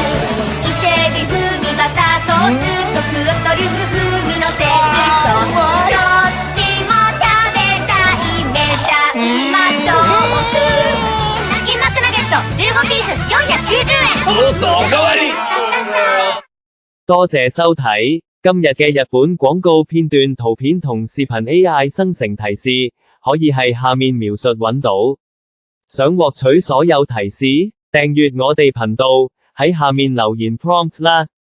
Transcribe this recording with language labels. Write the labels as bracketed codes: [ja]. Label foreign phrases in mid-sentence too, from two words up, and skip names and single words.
[ja] 伊勢海老風味バターソースと黒トリュフ風味のテキスト。どっちも食べたいめちゃうまソース。チキンマックナゲット15ピース490円。ソースおかわり。 [yue] 多謝收睇，今日嘅日本廣告片段圖片同視頻 AI 生成提示，可以係下面描述揾到。想獲取所有提示，訂閱我哋頻道，喺下面留言 prompt 啦。